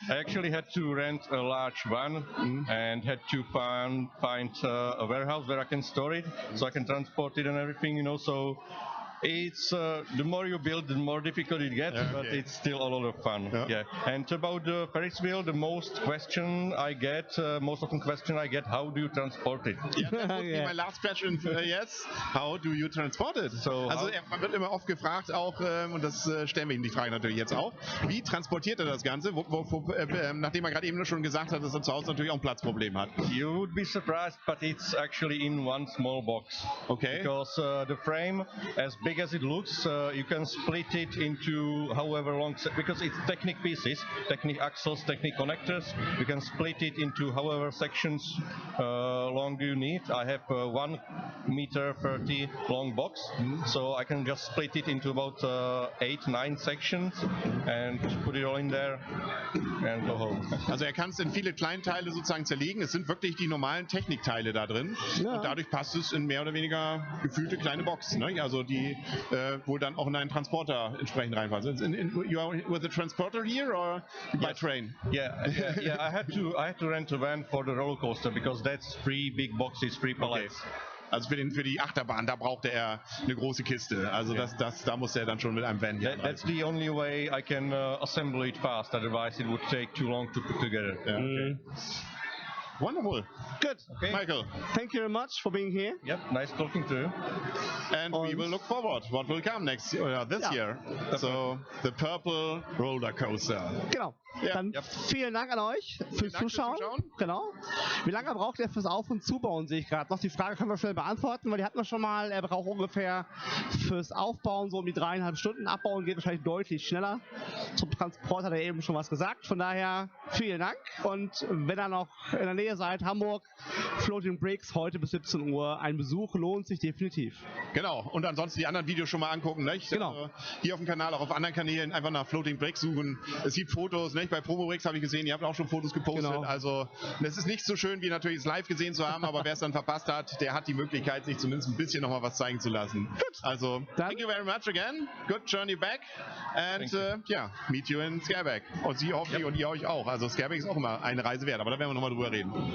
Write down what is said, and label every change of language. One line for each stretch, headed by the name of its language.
English: I actually had to rent a large van and had to find a warehouse where I can store it, so I can transport it and everything, so it's the more you build, the more difficult it gets, but it's still a lot of fun. Yeah. And about the Ferris wheel, the most often question I get, how do you transport it? Yeah, that would be my last question. Yes, how do you transport it?
German: Also man wird immer oft gefragt auch, und das stellen wir Ihnen die Frage natürlich jetzt auch, wie transportiert er das Ganze, nachdem er gerade eben schon gesagt hat, dass er zu Hause natürlich auch ein Platzproblem hat.
English: You would be surprised, but it's actually in one small box. Okay. Because the frame, as big as it looks, you can split it into however long, because it's Technic pieces, Technic axles, Technic connectors. You can split it into however sections long you need. I have 1 meter 30 long box, so I can just split it into about 8-9 sections and put it all in there and go home.
German: Also er kann es in viele Kleinteile sozusagen zerlegen. Es sind wirklich die normalen Technikteile da drin und dadurch passt es in mehr oder weniger gefühlte kleine Box, ne? Also die wohl dann auch in einen Transporter entsprechend reinpassen.
English: You are with a transporter here or by train? Yeah. I had to rent a van for the roller coaster because that's 3 big boxes, 3 pallets. Okay.
German: Also für die Achterbahn, da brauchte er eine große Kiste. Also da musste er dann schon mit einem Van hier.
English: That's the only way I can assemble it fast. Otherwise, it would take too long to put together. Yeah, okay. Wonderful. Good. Okay. Michael. Thank you very much for being here. Yep, nice talking to you. And we will look forward what will come this year. So the purple roller coaster.
German: Genau. Ja. Dann vielen Dank an euch fürs Zuschauen. Genau. Wie lange braucht ihr fürs Auf- und Zubauen, sehe ich gerade noch. Die Frage können wir schnell beantworten, weil die hatten wir schon mal. Er braucht ungefähr fürs Aufbauen so um die 3,5 Stunden. Abbauen geht wahrscheinlich deutlich schneller. Zum Transport hat er eben schon was gesagt. Von daher vielen Dank. Und wenn ihr noch in der Nähe seid, Hamburg, Floating Bricks, heute bis 17 Uhr. Ein Besuch lohnt sich definitiv. Genau. Und ansonsten die anderen Videos schon mal angucken. Nicht? Genau. Also hier auf dem Kanal, auch auf anderen Kanälen, einfach nach Floating Bricks suchen. Es gibt Fotos. Nicht? Bei Promo Bricks habe ich gesehen, ihr habt auch schon Fotos gepostet. Genau. Also es ist nicht so schön, wie natürlich es live gesehen zu haben, aber wer es dann verpasst hat, der hat die Möglichkeit, sich zumindest ein bisschen nochmal was zeigen zu lassen. Gut.
English: Also, thank you very much again. Good journey back. And meet you in Scareback.
German: Und Sie hoffentlich und ihr euch auch. Also Scareback ist auch immer eine Reise wert, aber da werden wir nochmal drüber reden.